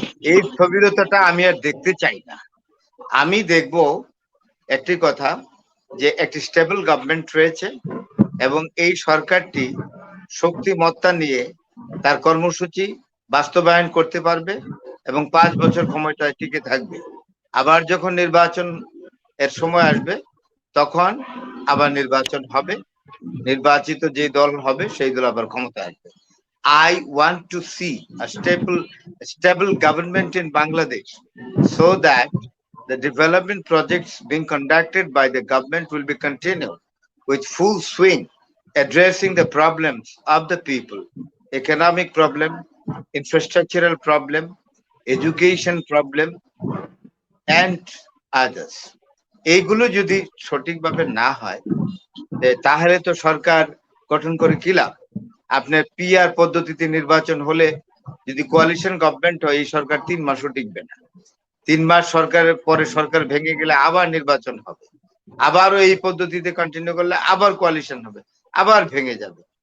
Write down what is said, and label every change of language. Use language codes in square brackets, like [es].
[bn] এই স্থবিরতাটা আমি আর দেখতে চাই না। আমি দেখব একটি কথা, যে একটি স্টেবল গভর্নমেন্ট রয়েছে এবং এই সরকারটি শক্তিমত্তা নিয়ে তার কর্মসূচি বাস্তবায়ন করতে পারবে এবং 5 বছর ক্ষমতায় টিকে থাকবে। আবার যখন নির্বাচন এর সময় আসবে, তখন আবার নির্বাচন হবে, নির্বাচিত যে দল হবে সেই দল আবার ক্ষমতায় আসবে। [en] I want to see a stable government in Bangladesh, so that the development projects being conducted by the government will be continued with full swing, addressing the problems of the people, economic problem, infrastructural problem, education problem, and others. [bn] এইগুলো যদি সঠিকভাবে না হয়, তাহলে তো সরকার গঠন করে কি লাভ? আপনার পিআর পদ্ধতিতে নির্বাচন হলে, যদি কোয়ালিশন গভর্নমেন্ট হয়, এই সরকার 3 মাসও টিকবে না। 3 মাস সরকারের পরে সরকার ভেঙে গেলে আবার নির্বাচন হবে, আবারও এই পদ্ধতিতে কন্টিনিউ করলে আবার কোয়ালিশন হবে, আবার ভেঙে যাবে।